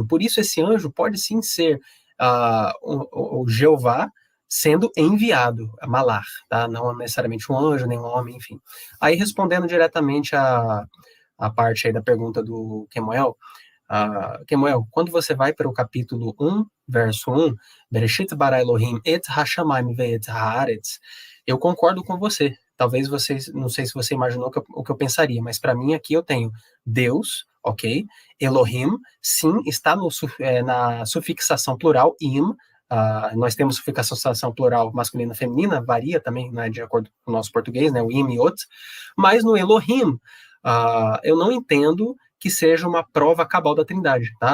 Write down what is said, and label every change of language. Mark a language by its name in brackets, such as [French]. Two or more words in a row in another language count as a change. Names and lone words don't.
[Portuguese] Por isso esse anjo pode sim ser o Jeová sendo enviado, a Malar, tá? Não necessariamente um anjo, nem um homem, enfim. Aí respondendo diretamente a parte aí da pergunta do Kemuel, Kemuel, quando você vai para o capítulo 1, verso 1, [Hebrew] בראשית ברא אלהים את השמים ואת הארץ, [Portuguese] eu concordo com você. Talvez vocês, não sei se você imaginou o que eu pensaria, mas para mim aqui eu tenho Deus, ok? Elohim, sim, está na sufixação plural, im. Nós temos sufixação plural masculina e feminina, varia também, né, de acordo com o nosso português, né, o im e ot, mas no Elohim, eu não entendo que seja uma prova cabal da Trindade, tá?